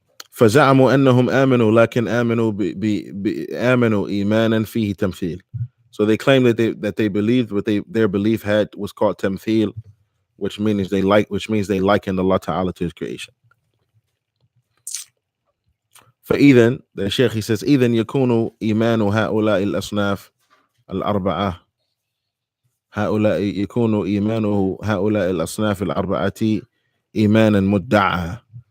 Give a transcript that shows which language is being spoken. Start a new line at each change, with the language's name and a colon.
Arabic: فزعموا أنهم آمنوا لكن آمنوا إيمانا فيه تمثيل.
English: So they claim that they believed what their belief was called tamthil, which means they likened Allah Ta'ala to His creation.
Arabic: فإذن,
English: the Shaykh, he says,
Arabic: إذن يكون إيمان هؤلاء الأصناف الأربعة يكون إيمان هؤلاء الأصناف الأربعة إيمانا مدعى.